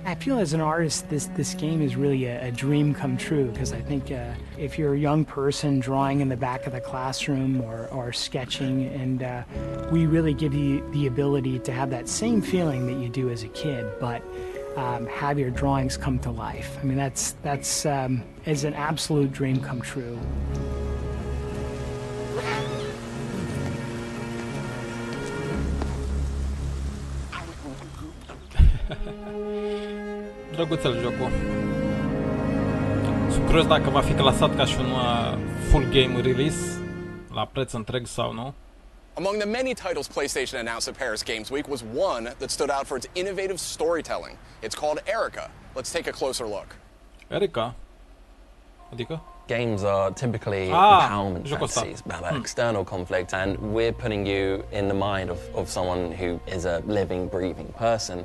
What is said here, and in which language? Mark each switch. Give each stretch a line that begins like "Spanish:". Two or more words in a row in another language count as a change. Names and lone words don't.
English: I feel as an artist this game is really a dream come true, because I think if you're a young person drawing in the back of the classroom or sketching, and we really give you the ability to have that same feeling that you do as a kid, but have your drawings come to life. I mean, that's is an absolute dream come true.
Romanian: Drăguțel jocul. Sunt curios dacă va fi clasat ca și un
English: full game release
Romanian: la preț întreg sau nu.
English: Among the many titles PlayStation announced at Paris Games Week was one that stood out for its innovative storytelling. It's called Erica. Let's take a closer look.
Romanian: Erica? Adică?
English: Games are typically empowerment fantasies about that external conflict, and we're putting you in the mind of someone who is a living, breathing person.